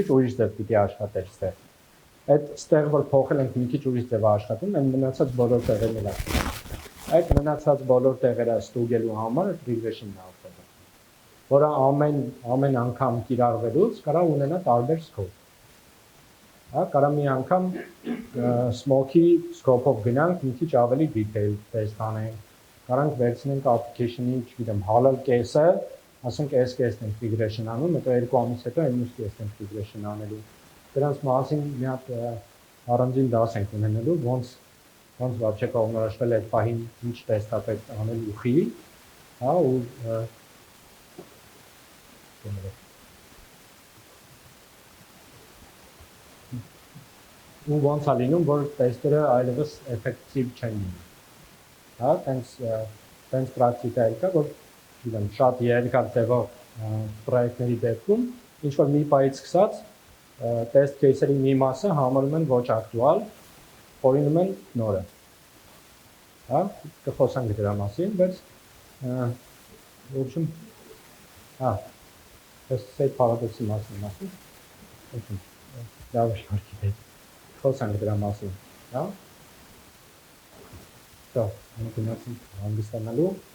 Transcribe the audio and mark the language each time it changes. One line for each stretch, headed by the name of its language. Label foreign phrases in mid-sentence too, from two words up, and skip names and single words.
Armenian: ուրիշ ձև պիտի աշխատեր ստեղ։ Այդ ստեղ որ փոխել ենք մի քիչ ուրիշ ձև աշխատում, այն մնացած բոլոր տեղերն էլ։ Այդ մնացած բոլոր տեղերը ստուգելու համար regression-ն է օգտագործվում։ որը ամեն անգամ կիրառվելուց կարա ունենա տարբեր scope։ Հա, կարա մի անգամ smoke-ի scope-ով գնանք մի քիչ ավելի
English: detail test
Armenian: անենք, կարանք վերցնենք application-ի, չգիտեմ, հալալ կեսը, ասենք այս կեսն ենք regression անում, հետո 2 ամիս հետո այն մյուս կեսն ենք regression անելու։ Դրանց մասին մի հատ առանձին դաս ենք ունենալու, ոնց вообще կողմնորոշվել այդ պահին ինչ տեստա պետք անել ուխի, հա, ու ոնց է լինում, որ տեստերը այլևս էֆեկտիվ չեն լինում։ Հա, տենց պրակտիկա կա, որ գիտեմ, շատ երկար ձևով պրոյեկտների դեպքում ինչ որ մի պայից սկսած test case-երի մի մասը համարում են ոչ ակտուալ, խորինում են նորը։ Հա, կխոսանք դրա մասին, բայց
Russian: в общем,
Armenian: այս paradox-ի մասին ասում։
Russian: В общем,
Armenian: լավ շարքի հետ խոսանք դրա մասին, հա։ Դա, մենք գնացինք հանգստանալու